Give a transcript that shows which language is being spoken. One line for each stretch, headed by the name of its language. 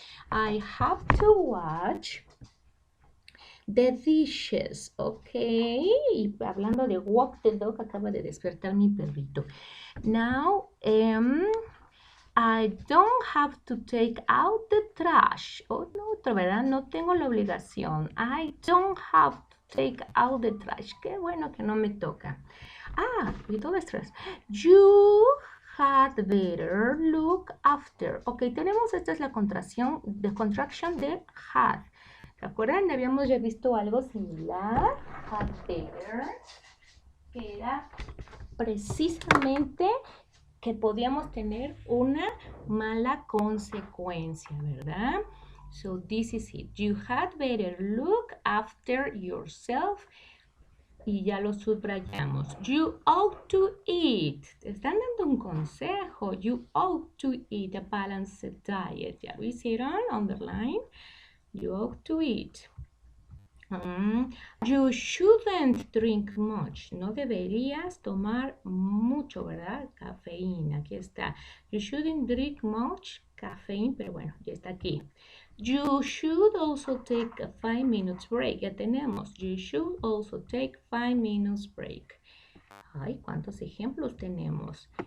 English: I have to watch the dishes, ok.
Spanish: Y hablando de
English: walk the dog,
Spanish: acaba de despertar mi perrito.
English: Now, I don't have to take out the trash. Oh,
Spanish: no, otra, ¿verdad? No tengo la obligación.
English: I don't have to take out the trash.
Spanish: Qué bueno que no me toca. Y todo estrés.
English: You had better look after.
Spanish: Ok, tenemos, esta es la contracción de had. ¿Se acuerdan? Habíamos ya visto algo similar. Had better. Que era precisamente que podíamos tener una mala consecuencia, ¿verdad?
English: So this is it. You had better look after yourself
Spanish: y ya lo subrayamos.
English: You ought to eat.
Spanish: Te están dando un consejo.
English: You ought to eat a balanced diet.
Spanish: Ya lo hicieron,
English: underline. You ought to eat. You shouldn't drink much.
Spanish: No deberías tomar mucho, ¿verdad? Cafeína. Aquí está.
English: You shouldn't drink much caffeine,
Spanish: pero bueno, ya está aquí.
English: You should also take a 5 minutes break.
Spanish: Ya tenemos.
English: You should also take 5 minutes break.
Spanish: Ay, ¿cuántos ejemplos tenemos?